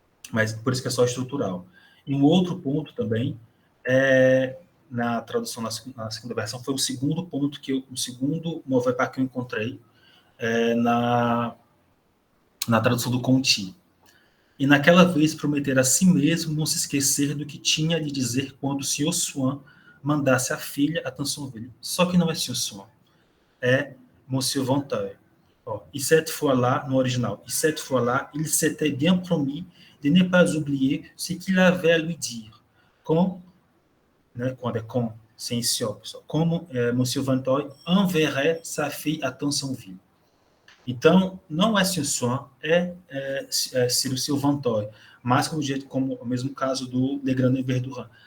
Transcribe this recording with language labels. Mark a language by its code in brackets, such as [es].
[pt] Mas por isso que é só estrutural. E um outro ponto também, na tradução na segunda versão, foi o segundo ponto, o segundo mover que eu encontrei na tradução do Conti. E naquela vez prometer a si mesmo não se esquecer do que tinha a lhe dizer quando o Sr. Swan mandasse a filha a Tansonville. Só que não é Sr. Swan, é Monsieur Vinteuil. [fr] Et cette fois-là, [pt] no original, [fr] et cette fois-là, il s'était bien promis de ne pas oublier ce qu'il avait à lui dire. [pt] Quando é com, sem esse ó, pessoal. [fr] Como Monsieur Vinteuil enverrait sa fille à Tansonville. [pt] Então, não é Swan, é Cyril Vinteuil, mas como o mesmo caso do Legrand e Verdurin.